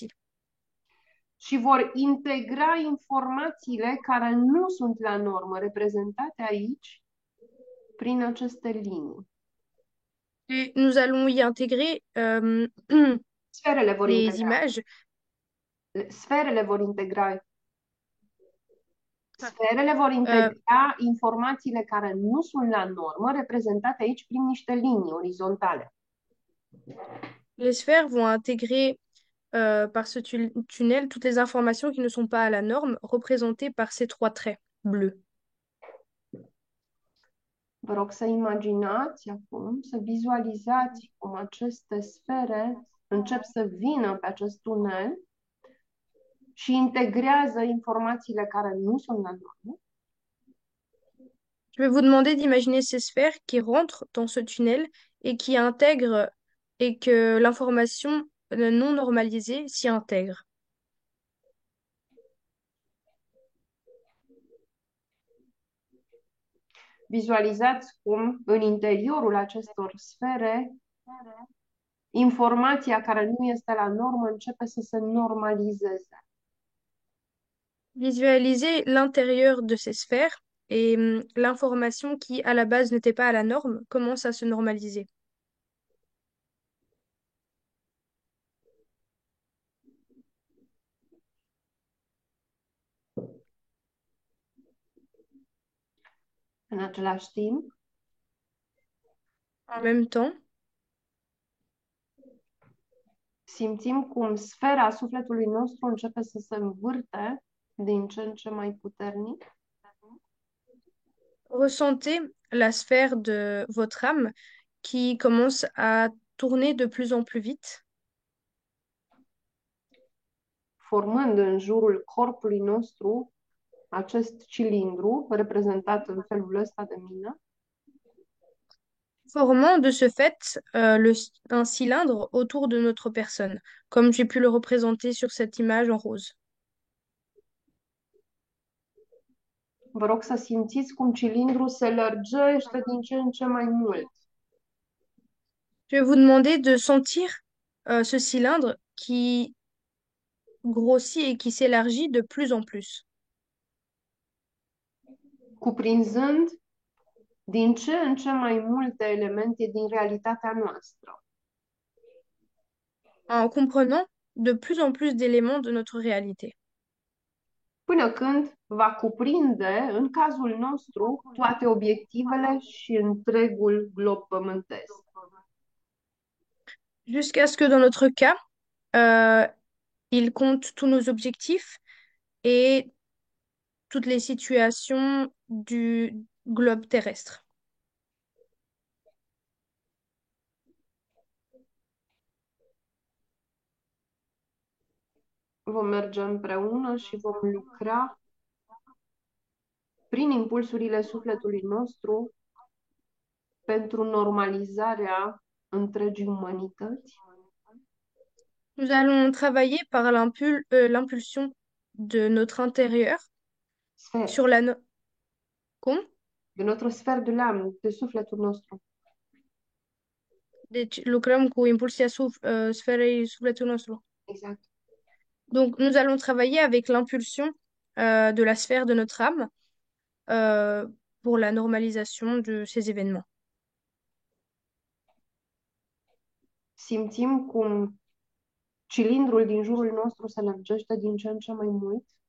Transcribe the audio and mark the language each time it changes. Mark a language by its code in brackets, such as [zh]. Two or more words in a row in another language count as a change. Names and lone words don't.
[ro] Și vor integra informațiile care nu sunt la normă, reprezentate aici prin aceste linii. [fr] Et nous allons y intégrer [ro] Sferele vor [fr] les [ro] integra, [fr] images. [ro] sferele vor integra Sferele vor euh, integra informațiile care nu sunt la normă, reprezentate aici prin niște linii orizontale. [fr] les sphères vont intégrer par ce tunnel toutes les informations qui ne sont pas à la norme, représentées par ces trois traits bleus. [ro] Vă rog să imaginați acum, să vizualizați cum aceste sfere încep să vină pe acest tunel și integrează informațiile care nu sunt la normă. [fr] Je vais vous demander d'imaginer ces sphères qui rentrent dans ce tunnel et qui intègrent et que l'information non normalisée s'y intègre. [ro] Vizualizați cum în interiorul acestor sfere informația care nu este la normă începe să se normalizeze. [fr] Visualisez l'intérieur de ces sphères et l'information qui, à la base, n'était pas à la norme, commence à se normaliser. [ro] În același timp, [fr] En même temps, [ro] simțim cum sfera sufletului nostru începe să se învârte din ce în ce mai puternic [fr] ressentez la sphère de votre âme qui commence à tourner de plus en plus vite, [ro] formând în jurul corpului nostru acest cilindru reprezentat în felul ăsta de mine, [fr] formant de ce fait un cylindre autour de notre personne, comme j'ai pu le représenter sur cette image en rose. [ro] vă rog să simțiți cum cilindrul se lărgește din ce în ce mai mult. [fr] Je vais vous demander de sentir ce cylindre qui grossit et qui s'élargit de plus en plus, [ro] Cuprinzând din ce în ce mai multe elemente din realitatea noastră, [fr] en comprenant de plus en plus d'éléments de notre réalité, [ro] până când va cuprinde, în cazul nostru, toate obiectivele și întregul glob pământesc. [fr] jusqu'à ce que dans notre cas, il compte tous nos objectifs et toutes les situations du globe terrestre. [ro] Vom merge împreună și vom lucra prin impulsurile sufletului nostru pentru normalizarea întregii umanități, [fr] Nous allons travailler par l'impulsion de notre intérieur [ro] sfer, [fr] sur la... No- Cum? de notre sfer de l'âme, [ro] de sufletul nostru. Deci lucrăm cu impulsia sferei sufletului nostru. Exact. [fr] Donc, nous allons travailler avec l'impulsion de la sphère de notre âme euh, pour la normalisation de ces événements. [ro] Simțim cum cilindrul din jurul nostru se lărgește din ce în ce mai mult,